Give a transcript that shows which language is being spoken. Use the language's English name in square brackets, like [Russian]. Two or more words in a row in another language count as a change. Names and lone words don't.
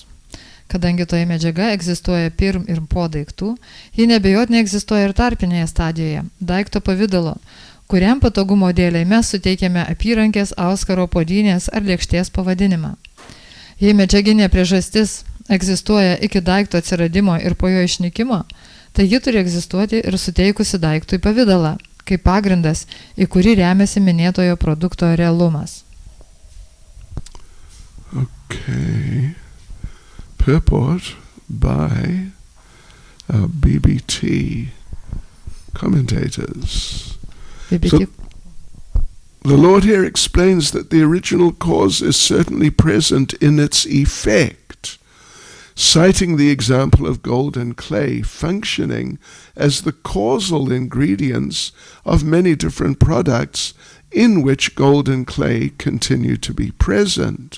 [Lithuanian] Kadangi toji medžiaga egzistuoja pirm ir po daiktų, ji nebejotinai egzistuoja ir tarpinėje stadijoje, daikto pavidalo, kuriam patogumo dėliai mes suteikiame apyrankės, auskaro, puodynės ar lėkštės pavadinimą. Jei medžiaginė priežastis egzistuoja iki daikto atsiradimo ir po jo išnykimo, tai ji turi egzistuoti ir suteikusi daiktui pavidalą, kaip pagrindas, į kurį remiasi minėtojo produkto realumas. [English] Okay. Purport by BBT commentators. BBT. The Lord here explains that the original cause is certainly present in its effect, citing the example of gold and clay functioning as the causal ingredients of many different products in which gold and clay continue to be present.